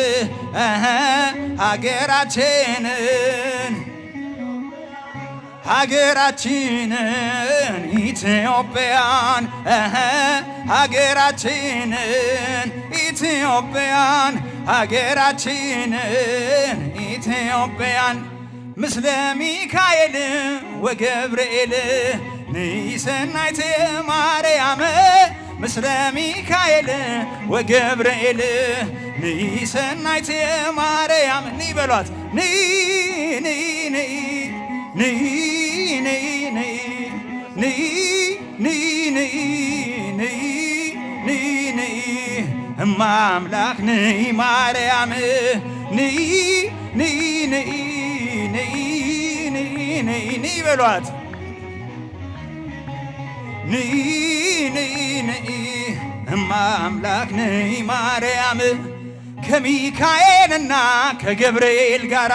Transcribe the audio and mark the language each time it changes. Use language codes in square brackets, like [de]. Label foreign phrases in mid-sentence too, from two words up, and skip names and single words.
[am] ሀገራችንን ሀገራችንን ኢትዮጵያን ሀገራችንን ኢትዮጵያን ሀገራችንን ኢትዮጵያን [gez] ምስለ ሚካኤል ወገብርኤል ንሰናይት ማርያም ምስለ ሚካኤል ወገብርኤል ንሰናይት ማርያም ንበሏት ኒ ኒ ኒ ኒ [am] ኒ ኒ ኒ ኒ ኒ ኒ ነይ ነይ እማ አምላክ ነይ ማርያም ነይ ነይ ነይ ነይ ነይ ነይ ነይ በሏት ነይ ነይ ነይ እማ አምላክ ነይ ማርያም ከሚካኤልና ከገብርኤል ጋራ